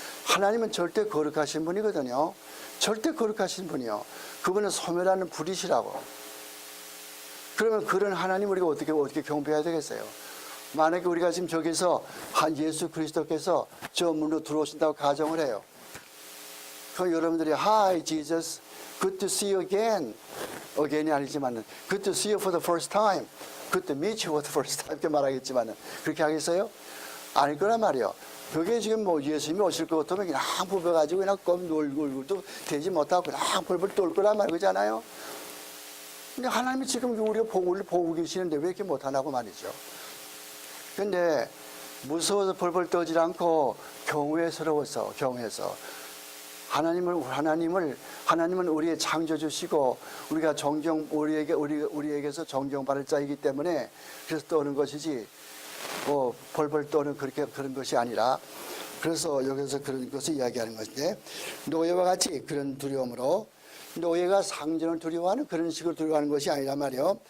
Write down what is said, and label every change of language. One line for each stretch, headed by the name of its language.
Korean: 하나님은 절대 거룩하신 분이거든요. 절대 거룩하신 분이요. 그분은 소멸하는 불이시라고. 그러면 그런 하나님 우리가 어떻게 경배해야 되겠어요? 만약에 우리가 지금 저기서 예수 그리스도께서 저 문으로 들어오신다고 가정을 해요. 그럼 여러분들이
English: Hi Jesus, good to see you again. again이
Korean: 아니지만은
English: good to see you for the first time, good to meet you for the first time
Korean: 이렇게 말하겠지만은 그렇게 하겠어요? 아닐 거란 말이에요. 그게 지금 뭐 예수님이 오실 것 같으면 그냥 부벼가지고 그냥 껌 놀고도 되지 못하고 그냥 벌벌 떨 거란 말이잖아요. 근데 하나님이 지금 우리가 보고 계시는데 왜 이렇게 못하냐고 말이죠. 근데 무서워서 벌벌 떨지 않고 경외스러워서, 하나님은 우리의 창조주시고 우리가 우리에게서 존경받을 자이기 때문에 그래서 떠는 것이지 뭐 벌벌 떠는 그런 것이 아니라, 그래서 여기서 그런 것을 이야기하는 것인데, 노예와 같이 그런 두려움으로, 노예가 상전을 두려워하는 그런 식으로 두려워하는 것이 아니란 말이요.